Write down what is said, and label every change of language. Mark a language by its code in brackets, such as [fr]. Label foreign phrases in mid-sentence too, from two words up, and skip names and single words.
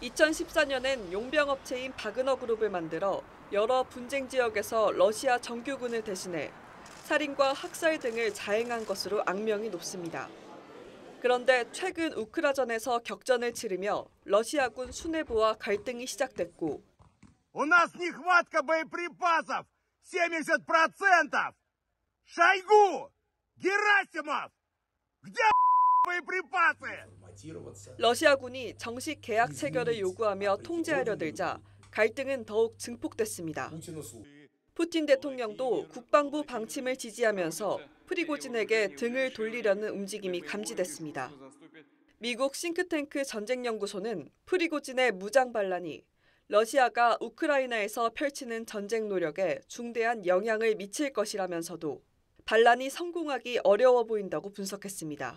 [ko] 2014년엔 용병업체인 바그너 그룹을 만들어 여러 분쟁 지역에서 러시아 정규군을 대신해 살인과 학살 등을 자행한 것으로 악명이 높습니다. 그런데 최근 우크라전에서 격전을 치르며 러시아군 수뇌부와 갈등이 시작됐고 [ru] У нас нехватка боеприпасов 70%! Шойгу! Герасимов! Где боеприпасы? [ko] 러시아군이 정식 계약 체결을 요구하며 통제하려 들자 갈등은 더욱 증폭됐습니다. 푸틴 대통령도 국방부 방침을 지지하면서 프리고진에게 등을 돌리려는 움직임이 감지됐습니다. 미국 싱크탱크 전쟁연구소는 프리고진의 무장 반란이 러시아가 우크라이나에서 펼치는 전쟁 노력에 중대한 영향을 미칠 것이라면서도 반란이 성공하기 어려워 보인다고 분석했습니다.